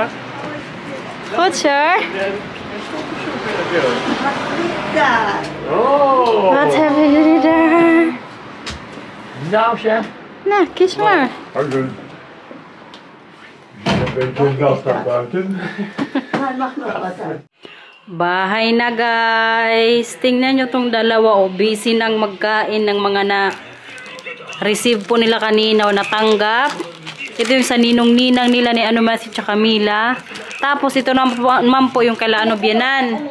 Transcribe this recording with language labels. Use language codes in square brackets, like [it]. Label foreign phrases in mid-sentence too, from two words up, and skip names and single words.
[nl] Goed zo. Oh. Wat hebben jullie daar? Nou, chef. Nou, kies maar. Hallo. Ik ben wel staan buiten. [tl] Bahay na guys. Tingnan nyo tong dalawa. Busy nang magkain ng mga na-receive po nila kanina o natanggap. Ito yung sa ninong-ninang nila ni Matthew tsaka Mila. Tapos ito naman po yung kala Bianan.